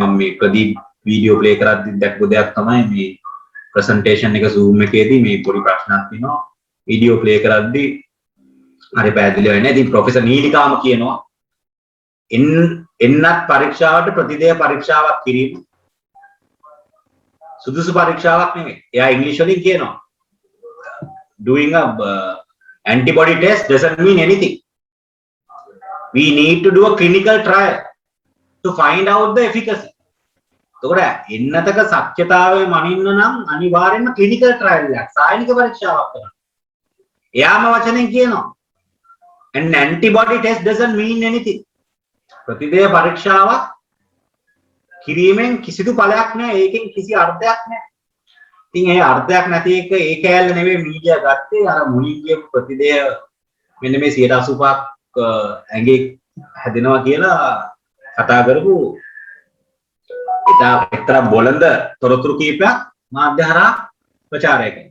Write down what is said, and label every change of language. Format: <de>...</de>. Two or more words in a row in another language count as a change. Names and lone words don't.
<si>මම මේ ප්‍රදීප්</si> <en>video play</en> <si>කරද්දි දැක්කු දෙයක් තමයි මේ ප්‍රසන්ටේෂන් එක Zoom එකේදී මේ පොඩි ප්‍රශ්නක් තියෙනවා.</si> <en>video play</en> <si>කරද්දි හරි පැහැදිලි වෙන්නේ. ඉතින් ප්‍රොෆෙසර් නීලිකාම කියනවා එන්නත් පරීක්ෂාවට ප්‍රතිදේහ පරීක්ෂාවක් කිරීම සුදුසු පරීක්ෂාවක් නෙමෙයි. එයා ඉංග්‍රීසි වලින් කියනවා</si> <en>doing a antibody test doesn't mean anything. We need to do a clinical trial to find out the efficacy.</en> <si>එතකොට එන්නතක සත්‍යතාවය මනින්න නම් අනිවාර්යයෙන්ම</si> <en>clinical trial</en> <si>එකක් සායනික පරීක්ෂාවක් කරන්න. එයාම වචනෙන් කියනවා</si> <en>an antibody test doesn't mean anything.</en> <si>ප්‍රතිදේහ පරීක්ෂාවක් කිරීමෙන් කිසිදු ඵලයක් නැහැ. ඒකෙන් කිසි අර්ථයක් නැහැ. ඉතින් ඒ අර්ථයක් නැති එක ඒ කෑල්ල නෙවෙයි මීඩියා ගත්තේ. අර මුලින් කියපු ප්‍රතිදේහ මෙන්න මේ 85ක් ඇඟේ හැදෙනවා කියලා කතා කරපු එක්තරා බොළඳ තොරතුරු කීපයක් මාධ්‍ය හරහා ප්‍රචාරය කරනවා.</si>